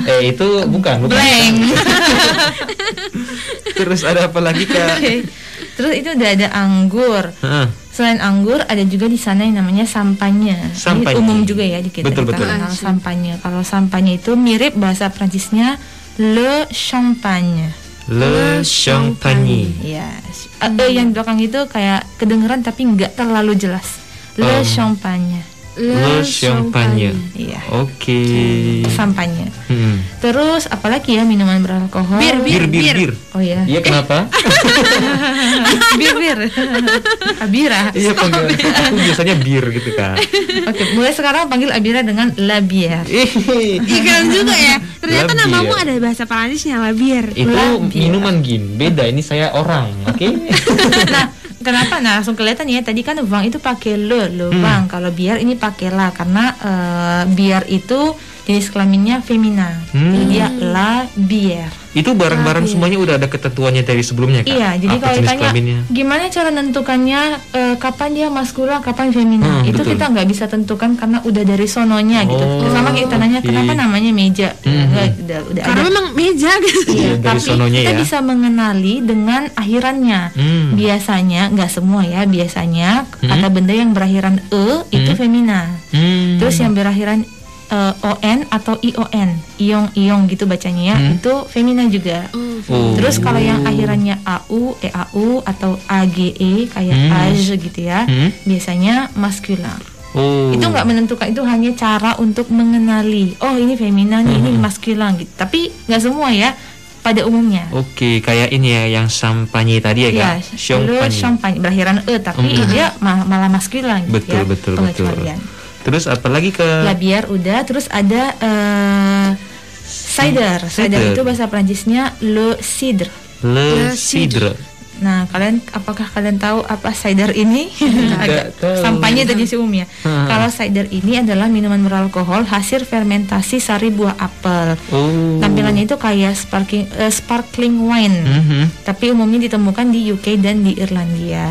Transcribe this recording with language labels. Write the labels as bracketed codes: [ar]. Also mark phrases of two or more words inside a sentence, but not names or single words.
[id] Itu bukan. Blank. Terus ada apa lagi Kak? Terus itu udah ada anggur. Selain anggur ada juga di sana yang namanya sampanye. Ini umum juga ya di kita. Betul. Sampanye. Kalau sampanye itu mirip bahasa Prancisnya [fr] le champagne. Le champagne. [id] Ya. Yang belakang itu kayak kedengeran tapi nggak terlalu jelas. [fr] Le champagne. Le champagne. [id] Iya. Oke. Sampanye. Terus apalagi ya minuman beralkohol? Bir. Oh ya. Iya, kenapa? Bir. Abira. Iya, panggil aku biasanya bir gitu Kak. Oke, mulai sekarang panggil Abira dengan [fr] la bière. [id] Keren juga ya. Ternyata namamu ada bahasa Perancisnya, [fr] la bière. [id] Itu minuman Gin. Beda, ini saya orang, oke? Nah, kenapa? Nah, langsung kelihatan ya. Tadi kan vin itu pakai [fr] le vin. [id] Kalau bière ini pakai la karena bière itu jenis kelaminnya femina. Jadi dia la bière. Itu barang-barang semuanya udah ada ketentuannya dari sebelumnya Kak? Iya, jadi kalau ditanya gimana cara nentukannya kapan dia maskula, kapan femina, itu betul. Kita nggak bisa tentukan karena udah dari sononya gitu. Sama kita nanya kenapa namanya meja, udah karena ada. Memang meja gitu. Iya, dari tapi sononya kita ya. bisa mengenali dengan akhirannya. Biasanya nggak semua ya, biasanya kata benda yang berakhiran itu femina. Terus yang berakhiran on atau ion, iong gitu bacanya ya, itu femina juga. Terus kalau yang akhirannya au, eau atau age kayak age gitu ya, biasanya maskular. Itu nggak menentukan, itu hanya cara untuk mengenali. Oh ini femina nih, ini maskular gitu. Tapi nggak semua ya. Pada umumnya. Oke, kayak ini ya yang champagne tadi ya Kak. Champagne berakhiran tapi dia malah maskular gitu. Betul. Terus apa lagi ke La bière udah, terus ada cider. Cider itu bahasa Prancisnya [fr] le cidre. Le cidre. [id] Nah, apakah kalian tahu apa cider ini? Agak sampahnya tadi sih umumnya. Kalau cider ini adalah minuman beralkohol hasil fermentasi sari buah apel. Tampilannya itu kayak [en] sparkling wine. [id] Tapi umumnya ditemukan di UK dan di Irlandia.